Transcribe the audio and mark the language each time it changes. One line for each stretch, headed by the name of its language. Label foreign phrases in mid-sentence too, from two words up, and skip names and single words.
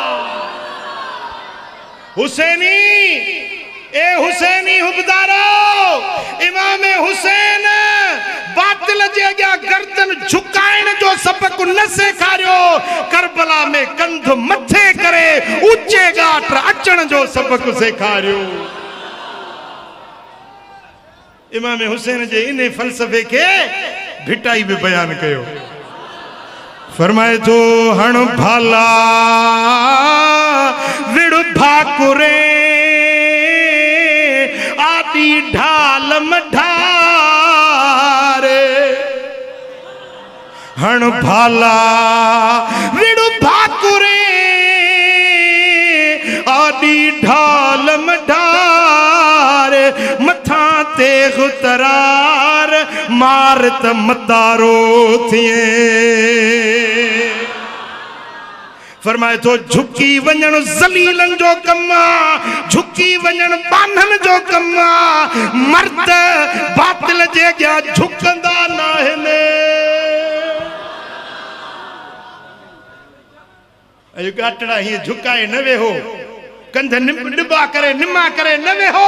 Sindhi: हुसैनी ए हुसैनी हुबदारो, इमाम हुसैन बातिल जे अॻियां गर्दन झुकाइण जो सबक न सेखारियो, करबला में कंध मथे करे ऊचे घाट अचण जो सबक सेखारियो। इमाम हुसैन जे इन फलसफे के भिटाई भी बयान कयो। फरमाए तो हण भाला विड़ भाकुरे आदि ढाल मढारे। हण भाला विड़ भाकुरे आदि ढाल मढारे। मथा ते गुतरार मारत मतारो थिए। फरमाए तो झुकी वञण ज़लीलन जो कम्मा, झुकी वञण बानन जो कम्मा। मर्द बातिल जे अॻियां झुकंदा न आहिनि। अॼु गाटड़ा हीअं झुकाए न वेहो, कंध निबा करे निमा करे न वेहो।